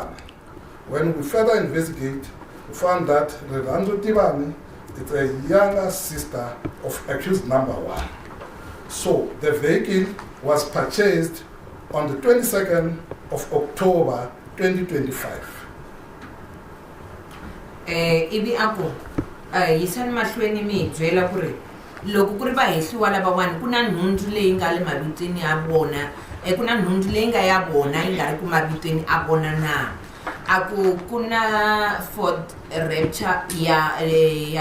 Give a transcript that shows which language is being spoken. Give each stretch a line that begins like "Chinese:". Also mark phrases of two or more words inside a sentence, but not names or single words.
English: When we further investigate, we found that Charlotte Tibana is a younger sister of accused number 1. So the vehicle was purchased on the 22nd of October 2025.
Tsonga: Ivi ako yisani mahlweni mi byela ku ri loko ku ri vahehliwa lavawani ku na nhundzu leyi nga le mavitweni ya vona ku na nhundzu leyi nga ya vona yi nga ri ku mavitweni a vona na ku na Ford Raptor ya